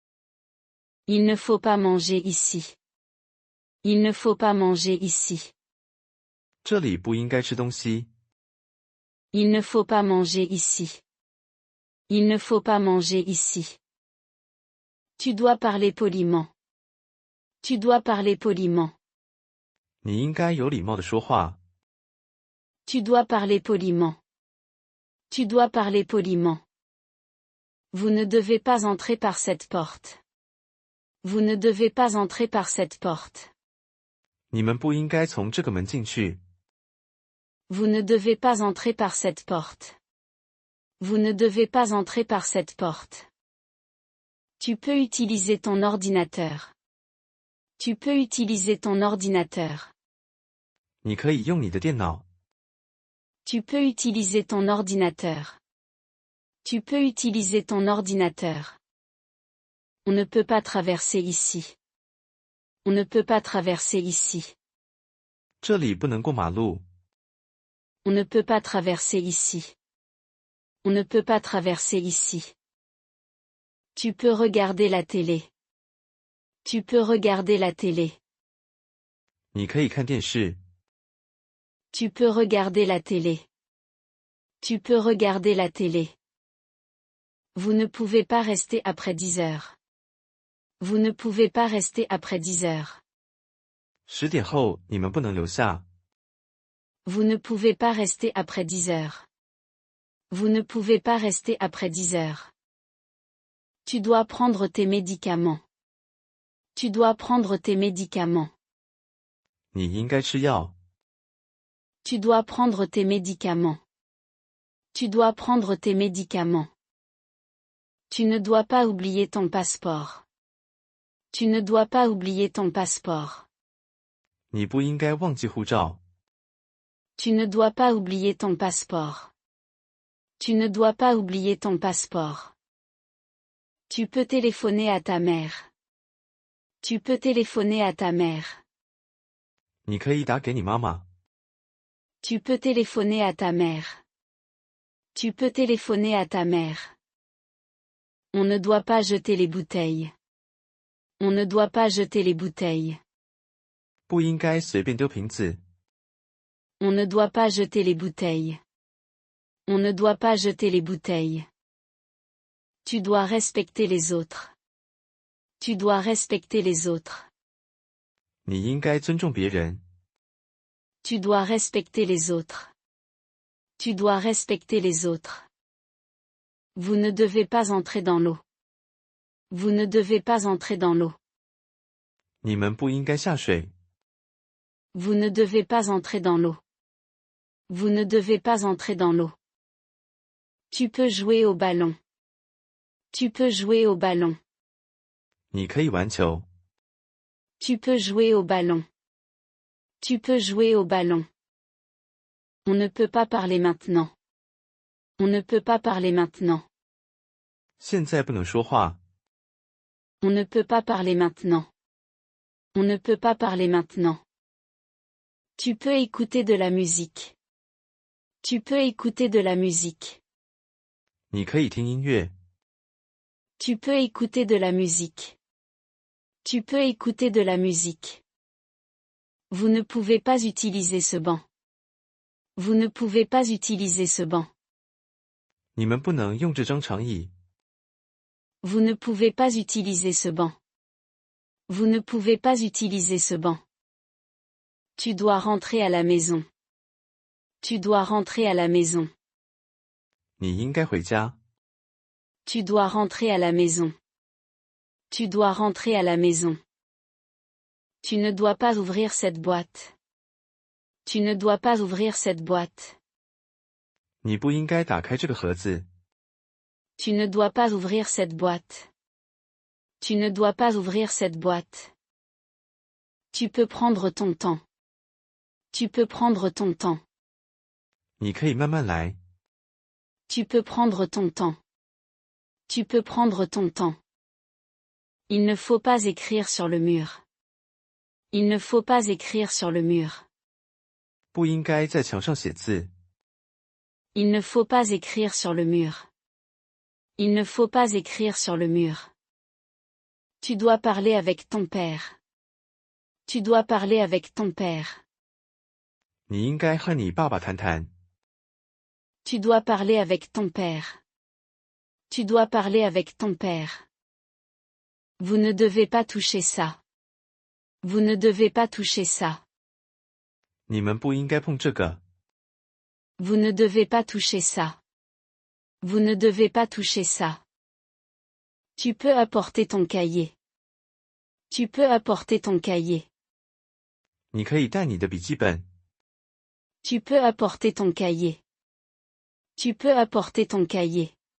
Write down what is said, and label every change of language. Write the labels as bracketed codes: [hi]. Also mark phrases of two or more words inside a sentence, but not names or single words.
[fr] Il ne faut pas manger ici. Il ne faut pas manger ici. [zh] 这里不应该吃东西。 [fr] Il ne faut pas manger ici. Il ne faut pas manger ici. Tu dois parler poliment. Tu dois parler poliment. [zh] 你应该有礼貌地说话。 [fr] Tu dois parler poliment. Tu dois parler poliment. Vous ne devez pas entrer par cette porte. Vous ne devez pas entrer par cette porte. [zh] 你们不应该从这个门进去。 [fr] Vous ne devez pas entrer par cette porte. Vous ne devez pas entrer par cette porte. Tu peux utiliser ton ordinateur. Tu peux utiliser ton ordinateur. [zh] 你可以用你的电脑。 [fr] Tu peux utiliser ton ordinateur. Tu peux utiliser ton ordinateur. On ne peut pas traverser ici. On ne peut pas traverser ici. [zh] 这里不能过马路。 [fr] On ne peut pas traverser ici. On ne peut pas traverser ici. Tu peux regarder la télé. Tu peux regarder la télé. [zh] 你可以看电视。 [fr] Tu peux regarder la télé. Tu peux regarder la télé. Vous ne pouvez pas rester après 10 heures. Vous ne pouvez pas rester après 10 heures. [zh] 10 点后你们不能留下。 [fr] Vous ne pouvez pas rester après 10 heures. Vous ne pouvez pas rester après 10 heures. Tu dois prendre tes médicaments. Tu dois prendre tes médicaments. [zh] 你应该吃药。 [fr] Tu dois prendre tes médicaments. Tu dois prendre tes médicaments. Tu ne dois pas oublier ton passeport. Tu ne dois pas oublier ton passeport. [zh] 你不应该忘记护照。 [fr] Tu ne dois pas oublier ton passeport. Tu ne dois pas oublier ton passeport. Tu peux téléphoner à ta mère. Tu peux téléphoner à ta mère. [zh] 你可以打给你妈妈。 [fr] Tu peux téléphoner à ta mère. Tu peux téléphoner à ta mère. On ne doit pas jeter les bouteilles. On ne doit pas jeter les bouteilles. [zh] 不应该随便丢瓶子。 [fr] On ne doit pas jeter les bouteilles. On ne doit pas jeter les bouteilles. Tu dois respecter les autres. Tu dois respecter les autres. [zh] 你应该尊重别人。 [fr] Tu dois respecter les autres. Tu dois respecter les autres. Vous ne devez pas entrer dans l'eau. Vous ne devez pas entrer dans l'eau. [zh] 你们不应该下水。 [fr] Vous ne devez pas entrer dans l'eau. Vous ne devez pas entrer dans l'eau. Tu peux jouer au ballon. Tu peux jouer au ballon. [zh] 你可以玩球。 [fr] Tu peux jouer au ballon. Tu peux jouer au ballon. On ne peut pas parler maintenant. On ne peut pas parler maintenant. [zh] 现在不能说话。 [fr] On ne peut pas parler maintenant. On ne peut pas parler maintenant. Tu peux écouter de la musique. Tu peux écouter de la musique. [zh] 你可以听音乐。 [fr] Tu peux écouter de la musique. Tu peux écouter de la musique. Vous ne pouvez pas utiliser ce banc. Vous ne pouvez pas utiliser ce banc. [zh] 你们不能用这张长椅。 [fr] Vous ne pouvez pas utiliser ce banc. Vous ne pouvez pas utiliser ce banc. Tu dois rentrer à la maison. Tu dois rentrer à la maison. [zh] 你应该回家。 [fr] Tu dois rentrer à la maison. Tu dois rentrer à la maison. Tu ne dois pas ouvrir cette boîte. Tu ne dois pas ouvrir cette boîte. [zh] 你不应该打开这个盒子。 [fr] Tu ne dois pas ouvrir cette boîte. Tu ne dois pas ouvrir cette boîte. Tu peux prendre ton temps. Tu peux prendre ton temps. [zh] 你可以慢慢来。 [fr] Tu peux prendre ton temps. Tu peux prendre ton temps. Il ne faut pas écrire sur le mur. Il ne faut pas écrire sur le mur. [zh] 不应该在墙上写字。 [fr] Il ne faut pas écrire sur le mur. Il ne faut pas écrire sur le mur. Tu dois parler avec ton père. Tu dois parler avec ton père. [zh] 你应该和你爸爸谈谈。 [fr] Tu dois parler avec ton père. Tu dois parler avec ton père. Vous ne devez pas toucher ça. Vous ne devez pas toucher ça. [zh] 你们不应该碰这个。 [fr] Vous ne devez pas toucher ça. Vous ne devez pas toucher ça. Tu peux apporter ton cahier. Tu peux apporter ton cahier. [zh] 你可以带你的笔记本。 [fr] Tu peux apporter ton cahier. Tu peux apporter ton cahier.